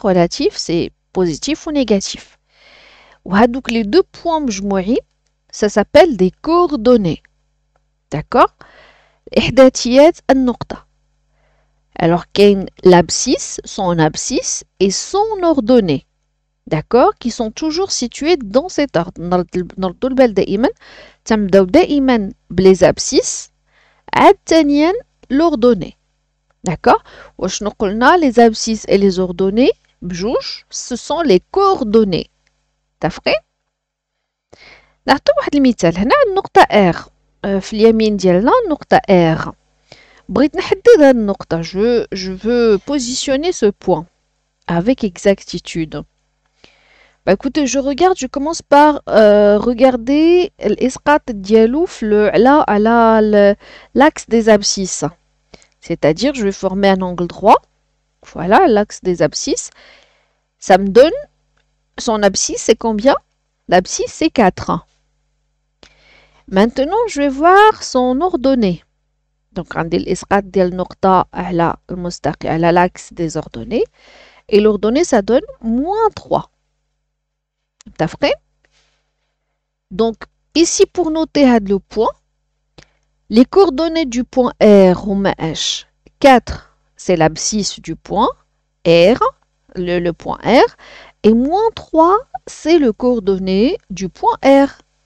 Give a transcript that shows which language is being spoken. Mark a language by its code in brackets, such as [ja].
[fr] Relatifs, c'est positif ou négatif. [ar] وهادوك [fr] les deux points [ar] مجموعين, [fr] ça s'appelle des coordonnées. D'accord? [ar] إحداثيات النقطة. [fr] Alors, l'abscisse, son abscisse et son ordonnée. D'accord? Qui sont toujours situés dans cet ordre. [ar] نردو البال دائما تنبداو دائما بلي abscisses عاد ثانيا l'ordonnée. [fr] D'accord? وشنو قلنا les abscisses et les ordonnées بجوج ce sont les coordonnées. [ar] تفقين؟ نعطيو واحد المثال هنا النقطة R. في اليمين ديالنا النقطة R. بغيت نحدد هاد النقطة. [fr] Je veux positionner ce point avec exactitude. Bah écoutez, je regarde, je commence par regarder [ar] l'isqat dialou على [fr] l'axe des abscisses. C'est-à-dire, je vais former un angle droit. Voilà, l'axe des abscisses. Ça me donne, son abscisse, c'est combien? L'abscisse, c'est 4. Maintenant, je vais voir son ordonnée. Donc, [ar] عندي الإسقاط ديال النقطة على المستقيم على [fr] l'axe des ordonnées. Et l'ordonnée, ça donne -3. [ar] متفقين؟ [fr] Donc, ici, pour noter le point, les coordonnées du point R [ar] هما اش؟ [fr] 4, c'est l'abscisse du point R, le point R, et -3, c'est le coordonnée du point R.